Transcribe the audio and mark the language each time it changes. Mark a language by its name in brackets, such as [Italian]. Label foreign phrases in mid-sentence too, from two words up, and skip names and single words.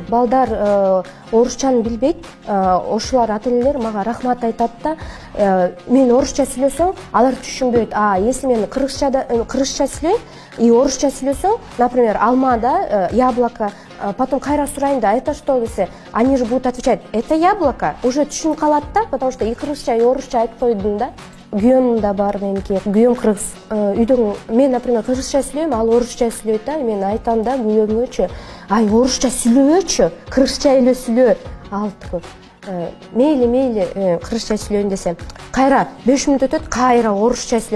[Kyrgyz] Балдар орусчаны билбейт. Ошолар ата-энелер мага рахмат айтат да, мен орусча сүйлөсөм, алар түшүнбөйт. Если мен кыргызча сүйлөйм и орусча сүйлөсөм, например, алма да, яблоко, потом кайра сурайын да, [Russian] это что десе, они же будут отвечать, это яблоко, уже [Kyrgyz] түшүнүп калат да, [Russian] потому что [Kyrgyz] и кыргызча и орусча айтып койдум да. Күйөөм да бар меники, күйөөм кыргыз. Үйдөн мен, например, кыргызча сүйлөйм, ал орусча сүйлөйт да, мен айтам да күйөөмгөчү, ай орусча сүйлөбөчү, кыргызча эле сүйлө. Ал мейли кыргызча сүйлөйүн десем, кайра 5 мүнөт өтөт, кайра орусча сүйлөйт.